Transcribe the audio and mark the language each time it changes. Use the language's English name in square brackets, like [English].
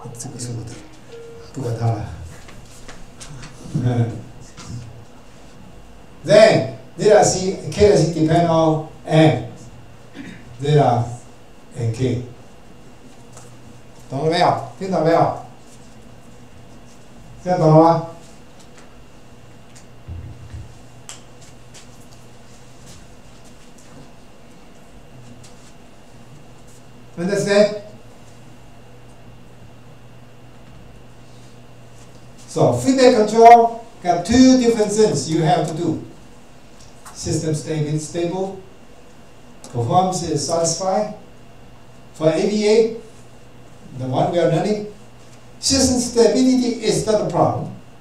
[Chinese] 这个是我的，不管它了。 [English] Then delta C K 的 C depend on M delta and K， [Chinese] 懂了没有？听懂没有？这样懂了吗？ [English] Understand? So feedback control got two different things you have to do. System stable, performance is satisfied. For AVA, the one we are learning, system stability is not a problem.